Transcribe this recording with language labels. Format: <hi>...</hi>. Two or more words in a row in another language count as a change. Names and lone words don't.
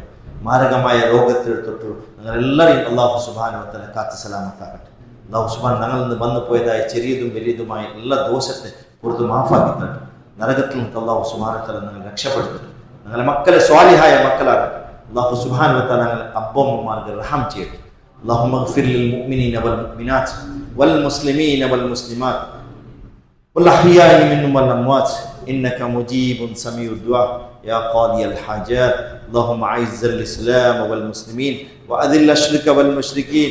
<ml>മാരകമായ രോഗത്തിൽ തൊട്ട് ഞങ്ങളെല്ലാവരെയും അല്ലാഹു</ml> <ar>سبحانه وتعالى</ar> <ml>കാത്ത് സലാമത്താക്കട്ടെ. അല്ലാഹു സുബ്ഹാനഹു ഞങ്ങളിൽ നിന്ന് വന്നു പോയതായ ചെറിയതും വലിയതുമായ എല്ലാ ദോഷത്തെ പുറത്ത് മാഫാക്കി തരട്ടെ. നരകത്തിൽ നിന്ന് അല്ലാഹു</ml> <ar>سبحانه وتعالى</ar> <ml>ഞങ്ങളെ രക്ഷപ്പെടുത്തട്ടെ. ഞങ്ങളെ മക്കളെ സ്വാലിഹായ മക്കളാകട്ടെ. അല്ലാഹു</ml> <ar>سبحانه وتعالى</ar> <ml>ഞങ്ങളെ അബ്ബമ്മമാർക്ക് റഹം ചെയ്യട്ടെ.</ml> <ar>اللهم اغفر للمؤمنين والمؤمنات والمسلمين والمسلمات والأحياء منهم والأموات إنك مجيب سميع الدعاء يا قاضي الحاجات. اللهم أعز الإسلام والمسلمين وأذل الشرك والمشركين.</ar>